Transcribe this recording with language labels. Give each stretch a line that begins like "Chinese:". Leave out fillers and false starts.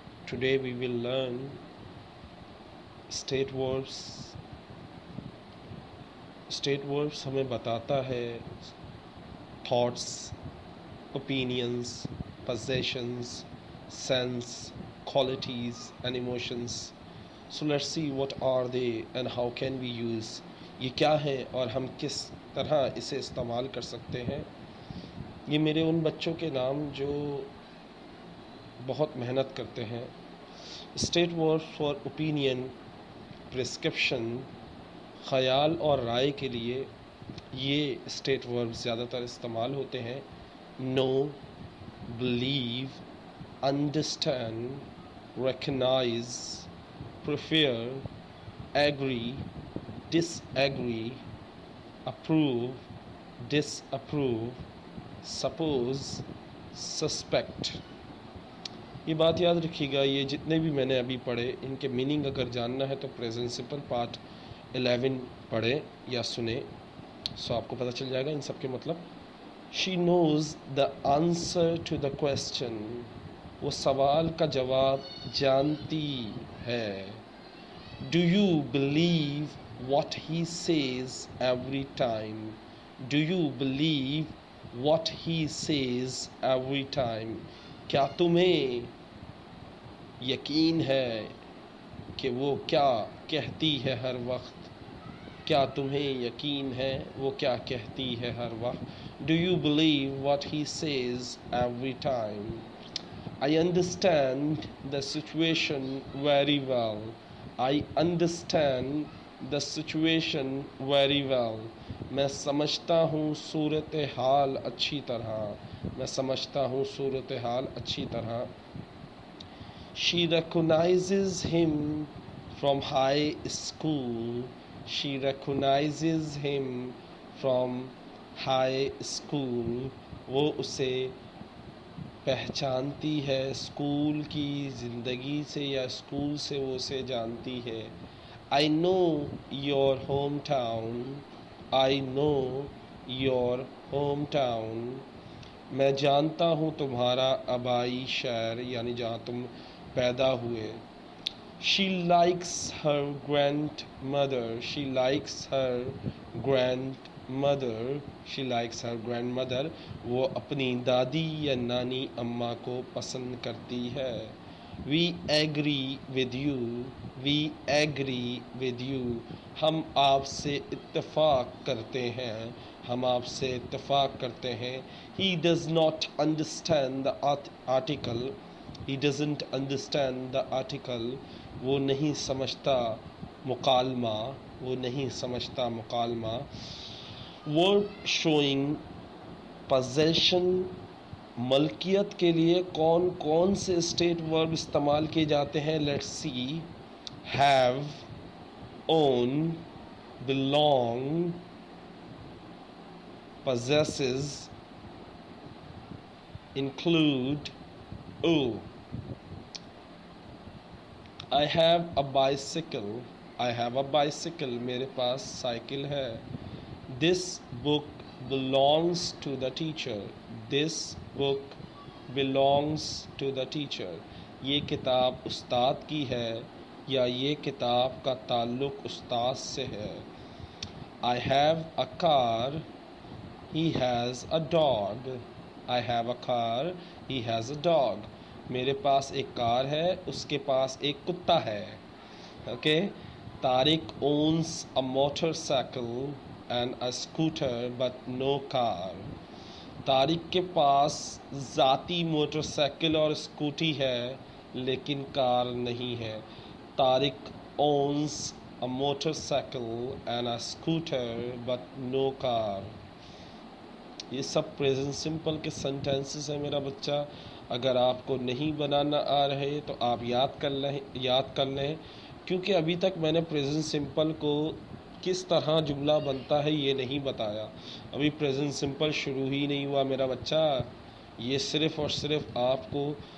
English: Today we will learn state verbs.
Urdu: State verbs ہمیں بتاتا ہے thoughts, opinions,
English: possessions, sense, qualities and emotions. So let's see what are they and how can we use.
Urdu: یہ کیا ہے اور ہم کس طرح اسے استعمال کر سکتے ہیں. یہ میرے ان بچوں کے نام جو بہت محنت کرتے ہیں.
English: state word for opinion,
Urdu: prescription, خیال اور رائے کے لیے یہ اسٹیٹ ورب زیادہ تر استعمال ہوتے ہیں.
English: Know, believe, understand, recognize, prefer, agree, disagree, approve, disapprove, suppose, suspect.
Urdu: یہ بات یاد رکھیے گا، یہ جتنے بھی میں نے ابھی پڑھے ان کے میننگ اگر جاننا ہے تو پریزنٹ سمپل پارٹ 11 پڑھیں یا سنیں، سو آپ کو پتہ چل جائے گا ان سب کے مطلب.
English: She knows the answer to the question.
Urdu: وہ سوال کا جواب جانتی ہے.
English: Do you believe what he says every time? Do you believe what he says every time?
Urdu: کیا تمہیں یقین ہے کہ وہ کیا کہتی ہے ہر وقت؟ کیا تمہیں یقین ہے وہ کیا کہتی ہے ہر وقت؟
English: Do you believe what he says every time? I understand the situation very well. I understand the situation very well.
Urdu: میں سمجھتا ہوں صورتحال اچھی طرح. میں سمجھتا ہوں صورتحال اچھی طرح.
English: She recognizes him from high school. She recognizes him from high school.
Urdu: وہ اسے پہچانتی ہے اسکول کی زندگی سے یا اسکول سے وہ اسے جانتی ہے.
English: I know your hometown. I know your hometown.
Urdu: میں جانتا ہوں تمہارا آبائی شہر یعنی جہاں تم پیدا ہوئے.
English: She likes her grandmother. She likes her grandmother. She likes her grandmother.
Urdu: وہ اپنی دادی یا نانی اماں کو پسند کرتی ہے.
English: We agree with you. We agree with you.
Urdu: ہم آپ سے اتفاق کرتے ہیں. ہم آپ سے اتفاق کرتے ہیں.
English: He does not understand the article. He doesn't understand the article.
Urdu: وہ نہیں سمجھتا مکالمہ. وہ نہیں سمجھتا مکالمہ.
English: Verb showing possession.
Urdu: ملکیت کے لیے کون کون سے اسٹیٹ ورب استعمال کیے جاتے ہیں.
English: Let's see. have, own, belong, possesses, include, owe. I have a bicycle. I have a bicycle.
Urdu: میرے پاس سائیکل ہے.
English: This book belongs to the teacher. This book belongs to the teacher.
Urdu: یہ کتاب استاد کی ہے یا یہ کتاب کا تعلق استاد سے ہے.
English: I have a car. He has a dog. I have a car. He has a dog.
Urdu: میرے پاس ایک کار ہے، اس کے پاس ایک کتا ہے. Okay.
English: Tariq owns a motorcycle and a scooter but no car.
Urdu: Tariq کے پاس ذاتی موٹر سائیکل اور اسکوٹی ہے لیکن کار نہیں ہے.
English: Tariq owns a motorcycle and a scooter but no car.
Urdu: یہ سب پریزنٹ سمپل کے سینٹینسز ہیں میرا بچہ. اگر آپ کو نہیں بنانا آ رہے تو آپ یاد کر لیں کیونکہ ابھی تک میں نے پریزنٹ سمپل کو کس طرح جملہ بنتا ہے یہ نہیں بتایا. ابھی پریزنٹ سمپل شروع ہی نہیں ہوا میرا بچہ. یہ صرف اور صرف آپ کو